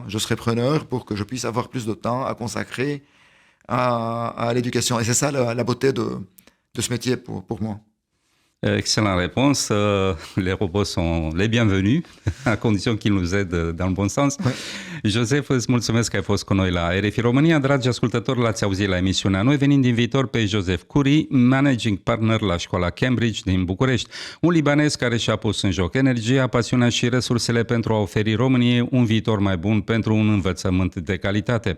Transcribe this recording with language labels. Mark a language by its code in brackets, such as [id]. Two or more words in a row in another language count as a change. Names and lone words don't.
[fr] Je serai preneur pour que je puisse avoir plus de temps à consacrer à l'éducation. Et c'est ça la beauté de ce métier pour moi. Excellente réponse. Les robots sont les bienvenus, à condition qu'ils nous aident dans le bon sens. Ouais. [ro] Joseph, îți mulțumesc că ai fost cu noi la RFI România. Dragi ascultători, l-ați auzit la emisiunea Noi venind din viitor pe Joseph Curie, [en] managing partner [ro] la școala Cambridge din București, un libanez care și-a pus în joc energia, pasiunea și resursele pentru a oferi României un viitor mai bun pentru un învățământ de calitate.